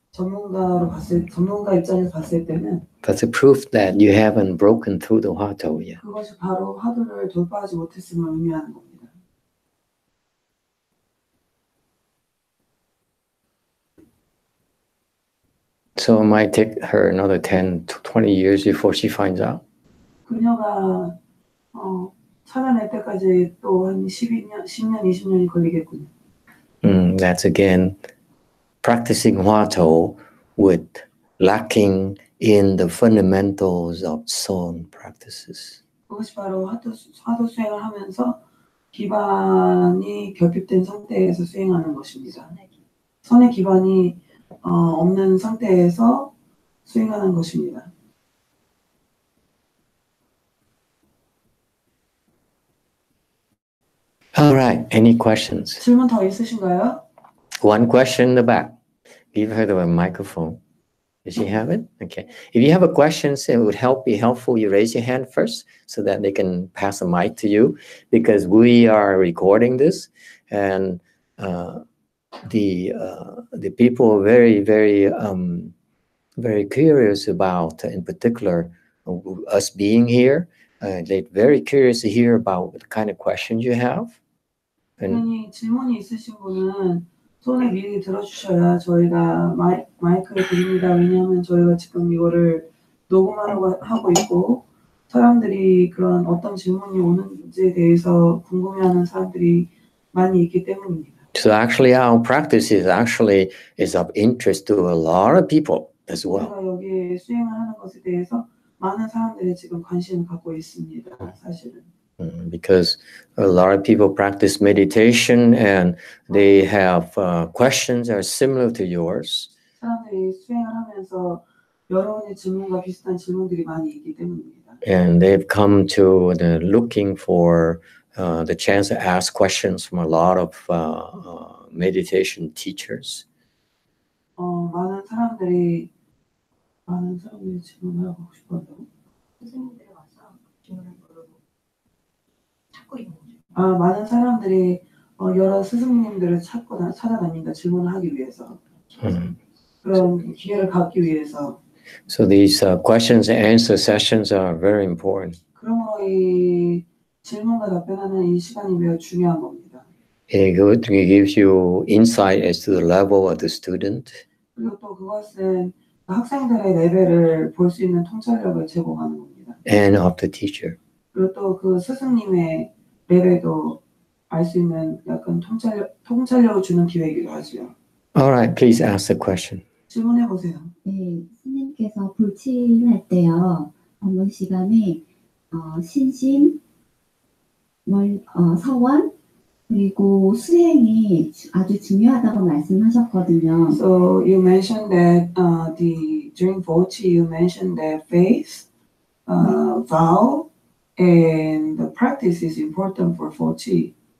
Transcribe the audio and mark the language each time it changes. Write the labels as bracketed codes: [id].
[ko] 전문가 입장에서 봤을 때는 [en] that's a proof that you haven't broken through the 화도 yet. [ko] 그것이 바로 화두를 돌파하지 못했음을 의미하는 겁니다. [en] So it might take her another 10 to 20 years before she finds out. [ko] 그녀가 찾아낼 때까지 또 한 10년, 20년이 걸리겠군요. [en] That's again practicing 화도 with lacking in the fundamentals of Son practices. [ko] 그것이 바로 화두 수행을 하면서 기반이 결핍된 상태에서 수행하는 것입니다. 선의 기반이 없는 상태에서 수행하는 것입니다. [en] All right, any questions? [ko] 질문 더 있으신가요? [en] One question in the back. Give her the microphone. Does she have it? Okay. If you have a question, it would be helpful. You raise your hand first so that they can pass the mic to you, because we are recording this, and the people are very, very, very curious about, in particular, us being here. They're very curious to hear about the kind of questions you have. [ko] 당연히 질문이 있으신 분은 손을 미리 들어주셔야 저희가 마이크를 드립니다. 왜냐하면 저희가 지금 이거를 녹음하려고 하고 있고 사람들이 그런 어떤 질문이 오는지에 대해서 궁금해하는 사람들이 많이 있기 때문입니다. [en] So actually our practice is of interest to a lot of people as well. [ko] 우리가 여기 수행을 하는 것에 대해서 많은 사람들이 지금 관심을 갖고 있습니다. 사실은. [en] Because a lot of people practice meditation and they have questions that are similar to yours. [ko] 사람들이 수행을 하면서 여러분의 질문과 비슷한 질문들이 많이 있기 때문입니다. [en] And they've come to looking for the chance to ask questions from a lot of meditation teachers. [ko] 많은 사람들이 많은 사람들이 질문을 하고 싶어한다고? 선생님들이 와서 질문을 물어보고 찾고 있는 거죠. 아, 많은 사람들이 여러 스승님들을 찾아다닌다 질문을 하기 위해서 그런 기회를 갖기 위해서. [en] So these questions and answer sessions are very important. [ko] 그러므로 이 질문과 답변하는 이 시간이 매우 중요한 겁니다. [en] It gives you insight as to the level of the student. [ko] 그리고 또 그것은 학생들의 레벨을 볼 수 있는 통찰력을 제공하는 겁니다. [en] And of the teacher. [ko] 그리고 또 그 스승님의 레벨도 알 수 있는 약간 통찰력을 주는 기회이기도 하죠. [en] All right, please ask the question. [ko] 질문해 보세요. 네, 스님께서 불침할 때요, 법문 시간에 신심, 서원, 그리고 수행이 아주 중요하다고 말씀하셨거든요. [en] So you mentioned that during Vochi you mentioned that faith, vow, and the practice is important for Vochi.